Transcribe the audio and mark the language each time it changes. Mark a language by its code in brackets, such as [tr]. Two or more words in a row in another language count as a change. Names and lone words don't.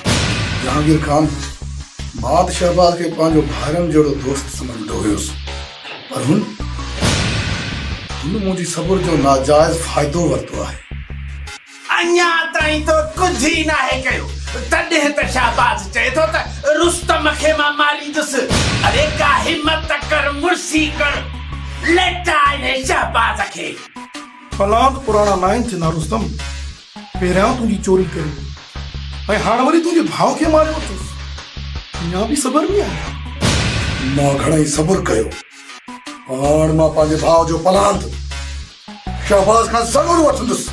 [sd] जहांगीर खान, मां त शहबाज खे पंहिंजो भाइरनि जहिड़ो दोस्त सम्झंदो हुयुसि, पर हुन मुंहिंजी सब्र जो नाजाइज़ फ़ाइदो वरितो आहे। अञा ताईं तो कुझु ई नाहे कयो, तॾहिं त शहबाज चए थो त रुस्तम खे मां मारींदुसि। अरे का हिम्मत कर, मुर्सी कर, लेटा हिन शहबाज खे। फलाद पुराणा नाइन थियना रुस्तम, पहिरियां तुंहिंजी चोरी करी ऐं हाणे वरी तुंहिंजे भाउ खे मारियो अथसि, अञा बि सब्र में आहे? मां घणेई सब्र कयो, हाणे मां पंहिंजे भाउ जो पलांद शहबाज खां ज़रूरु वठंदुसि।